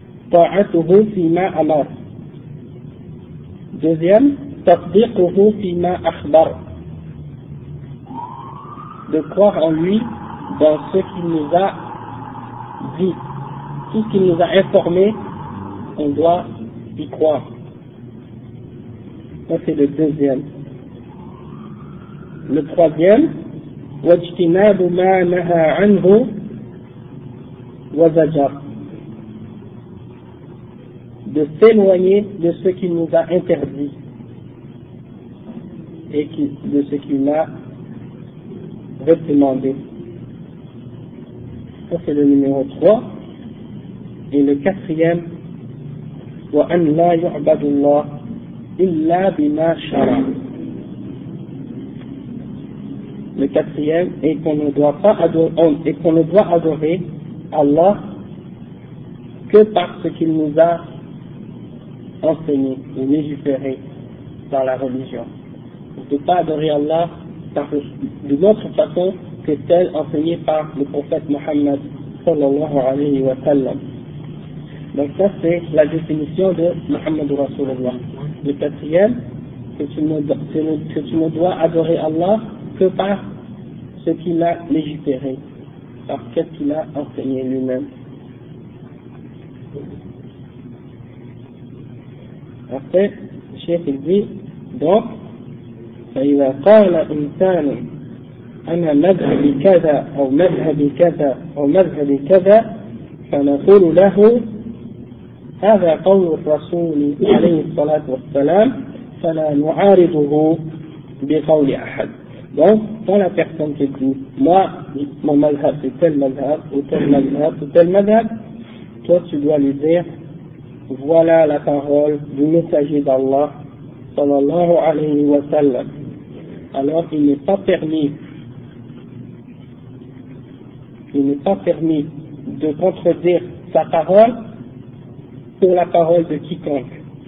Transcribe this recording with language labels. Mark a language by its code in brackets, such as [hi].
[ar] Ta'atuhu fima amar. [fr] Deuxième, [ar] tatbiquhu fima akhbar. [fr] De croire en lui dans ce qu'il nous a dit. Tout ce qu'il nous a informé, on doit y croire. Ça c'est le deuxième. Le troisième, [ar] وَاجْتِنَابُ مَا نَهَا عَنْهُ وَزَجَرُ. [fr] De s'éloigner de ce qu'il nous a interdit et de ce qu'il a recommandé. Ça c'est le numéro 3. Et le quatrième, [ar] وَأَنْ لَا يُعْبَدُ اللَّهِ إِلَّا بِمَا شَرَعَ. [fr] Le quatrième est qu'on ne doit pas adorer Allah que par ce qu'il nous a enseigné ou légiféré dans la religion. On ne peut pas adorer Allah d'une autre façon que celle enseignée par le prophète Mohammed sallallahu alayhi wa sallam. Donc ça c'est la définition de Mohammed Rasulullah. Le quatrième, que tu ne dois adorer Allah que par ce qu'il a légiféré, par ce qu'il a enseigné lui-même. Après, le chef il dit, donc, [ar] فَإِذَا قَالَ إِنْسَانٌ أَنَا مَذْهَبِ كَذَا أَوْ مَذْهَبِ كَذَا أَوْ مَذْهَبِ كَذَا فَنَقُولُ لَهُ هَذَا قَوْلُ الرَّسُولِ عَلَيْهِ الصَّلَاةُ وَالسَّلَامُ فَلَا نُعَارِضُهُ بِقَوْلِ أَحَدٍ. [fr] Donc, quand la personne te dit, moi, mon madhhab, c'est tel madhhab, ou tel madhhab, ou tel madhhab, toi, tu dois lui dire, voilà la parole du messager d'Allah, sallallahu alayhi wa sallam. Alors, il n'est pas permis de contredire sa parole pour la parole de quiconque.